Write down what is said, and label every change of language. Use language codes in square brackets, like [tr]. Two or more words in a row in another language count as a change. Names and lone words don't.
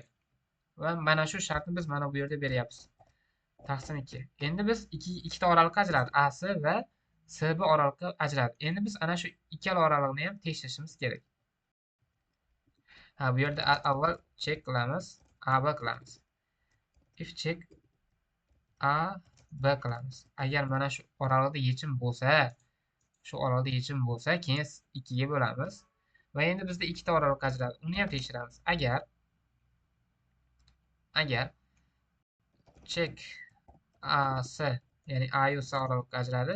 [uz] Va mana shu shartni biz mana bu yerda beryapmiz. Taqsim 2. Endi biz ikkita oraliqqa ajradi. AC va SB oraliqqa ajradi. Endi biz ana shu ikkala oraliqni ham tekshirishimiz kerak. Bu yerda avval check qilamiz, AB qilamiz. [en] If check [uz] AB qilamiz. Agar mana shu oralig'ida yechim bo'lsa, keyin 2 ga bo'lamiz. Va endi bizda ikkita oraliq ajradi. Uni ham tekshiramiz. Agar check AC, ya'ni A yu S oraliqqa ajradi.